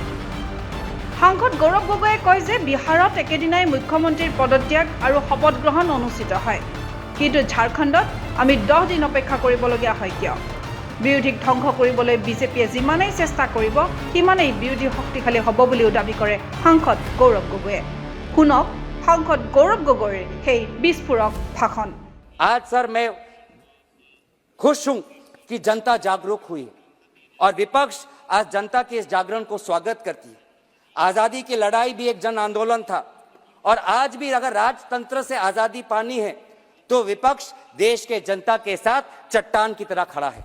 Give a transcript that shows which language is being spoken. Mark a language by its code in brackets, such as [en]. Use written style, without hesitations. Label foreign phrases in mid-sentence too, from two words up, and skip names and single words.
[as] সাংসদ গৌৰৱ গগৈয়ে কয় যে বিহাৰত একেদিনাই মুখ্যমন্ত্ৰীৰ পদত্যাগ আৰু শপত গ্ৰহণ অনুষ্ঠিত হয়, কিন্তু ঝাৰখণ্ডত আমি 10 দিন অপেক্ষা কৰিবলগীয়া হয় কিয়? বিৰোধীক ধ্বংস কৰিবলৈ বিজেপিয়ে যিমানেই চেষ্টা কৰিব সিমানেই বিৰোধী শক্তিশালী হ'ব বুলিও দাবী কৰে সাংসদ গৌৰৱ গগৈয়ে। শুনক সাংসদ গৌৰৱ গগৈৰ সেই বিস্ফোৰক ভাষণ। [hi] आज सर मैं खुश हूं कि जनता जागरूक हुई और विपक्ष आज जनता के इस जागरण को स्वागत करती है। आजादी की लड़ाई भी एक जन आंदोलन था और आज भी अगर राजतंत्र से आजादी पानी है तो विपक्ष देश के जनता के साथ चट्टान की तरह खड़ा है।